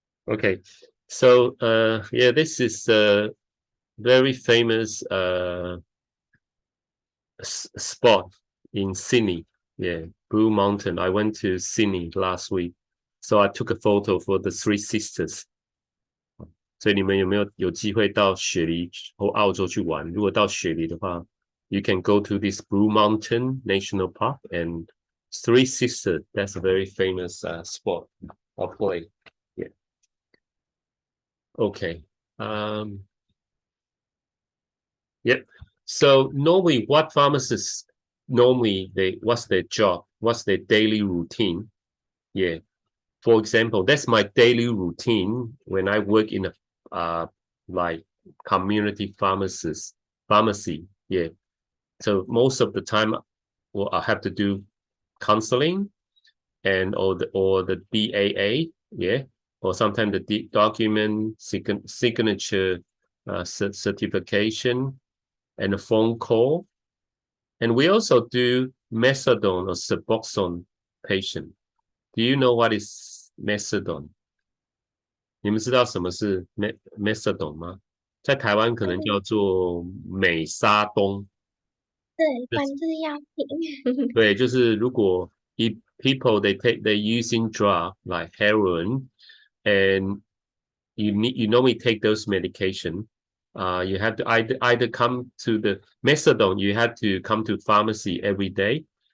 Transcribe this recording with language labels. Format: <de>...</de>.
<en>Okay, so yeah, this is a very famous spot in Sydney. Yeah, Blue Mountain. I went to Sydney last week, so I took a photo for the Three Sisters.</en> <zh>所以你们有机会到雪梨或澳洲去玩？如果到雪梨的话</zh> <en>，you can go to this Blue Mountain National Park and Three Sisters. That's a very famous spot or play. Yeah. Okay. Yep. So normally what pharmacists what's their job? What's their daily routine? Yeah. For example, that's my daily routine when I work in a like community pharmacy. Yeah. So most of the time I have to do counseling and or the BAA, yeah, or sometimes the document signature certification and a phone call. And we also do methadone or Suboxone patient. Do you know what is methadone?</en> <zh>你们知道什么是 methadone 吗？在台湾可能叫做美沙东。对，管制药品。对，就是如果</zh> <en>if people they using drug like heroin and you normally take those medication, you have to either come to the methadone, you have to come to pharmacy every day.</en>